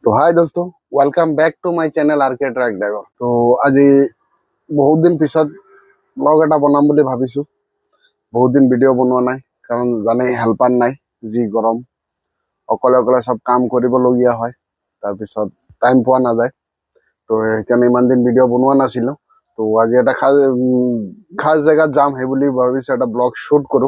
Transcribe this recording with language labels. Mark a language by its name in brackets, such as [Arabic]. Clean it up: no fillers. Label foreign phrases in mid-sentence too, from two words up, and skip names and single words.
[English] To hi dost, welcome back to my channel RK truck driver. [Assamese] তো আজি বহুত দিন পিছত ব্লগ এটা বনাম বুলি ভাবিছো। বহুত দিন ভিডিঅ' বনোৱা নাই, কাৰণ জানে হেল্পাৰ নাই, যি গৰম অকলে অকলে চব কাম কৰিবলগীয়া হয়, তাৰপিছত টাইম পোৱা নাযায়। তো সেইকাৰণে ইমান দিন ভিডিঅ' বনোৱা নাছিলো। তো আজি এটা খাস জেগাত যাম, সেই বুলি ভাবিছো এটা ব্লগ শ্বুট কৰো।